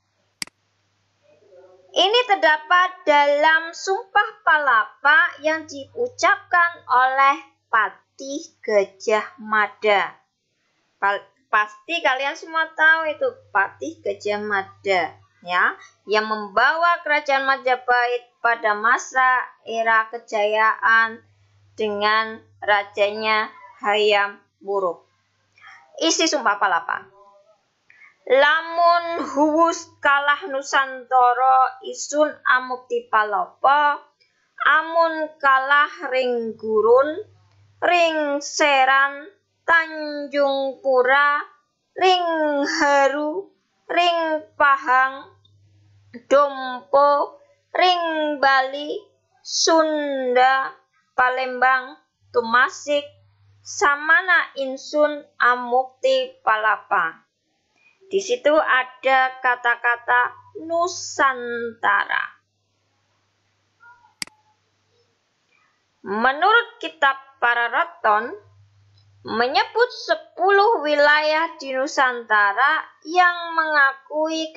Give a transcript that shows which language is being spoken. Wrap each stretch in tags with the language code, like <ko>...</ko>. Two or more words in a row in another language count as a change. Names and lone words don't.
<id>Ini terdapat dalam Sumpah Palapa yang diucapkan oleh Patih Gajah Mada. Pasti kalian semua tahu itu Patih Gajah Mada, ya, yang membawa Kerajaan Majapahit pada masa era kejayaan dengan rajanya Hayam Wuruk. Isi Sumpah Palapa.</id> <kaw>Lamun huwus kalah Nusantara isun amukti palapa, amun kalah ring gurun, ring seran, Tanjung Pura, ring Haru, ring Pahang, Dompo, ring Bali, Sunda, Palembang, Tumasik, samana insun amukti palapa.</kaw> <id>Di situ ada kata-kata Nusantara. Menurut kitab Pararaton, menyebut 10 wilayah di Nusantara yang mengakui</id>